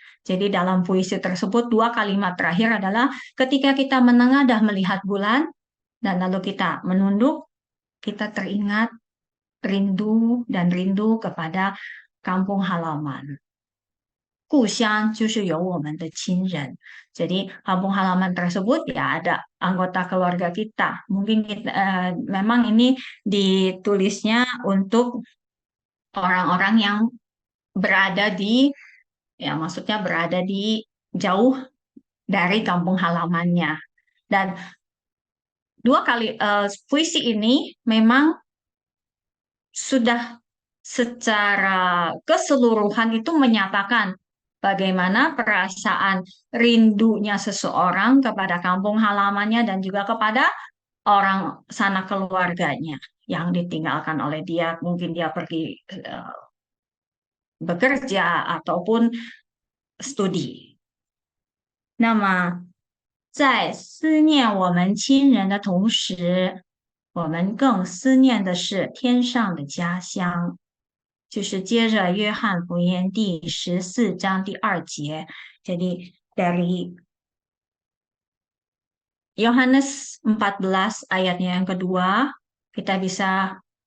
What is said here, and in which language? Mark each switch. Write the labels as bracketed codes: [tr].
[id] Jadi dalam puisi tersebut dua kalimat terakhir adalah ketika kita menengadah melihat bulan dan lalu kita menunduk, kita teringat rindu dan rindu kepada kampung halaman. [zh] 故乡就是有我们的亲人. [id] Jadi kampung halaman tersebut ya ada anggota keluarga kita. Mungkin kita, memang ini ditulisnya untuk orang-orang yang berada di, ya maksudnya berada di jauh dari kampung halamannya. Dan dua kali puisi ini memang sudah secara keseluruhan itu menyatakan bagaimana perasaan rindunya seseorang kepada kampung halamannya dan juga kepada orang sanak keluarganya yang ditinggalkan oleh dia. Mungkin dia pergi bekerja ataupun studi. [zh] 那么在思念我们亲人的同时，我们更思念的是天上的家乡。就是接着约翰福音第14章第2节, [id] jadi dari Yohanes 14 ayatnya yang kedua, kita bisa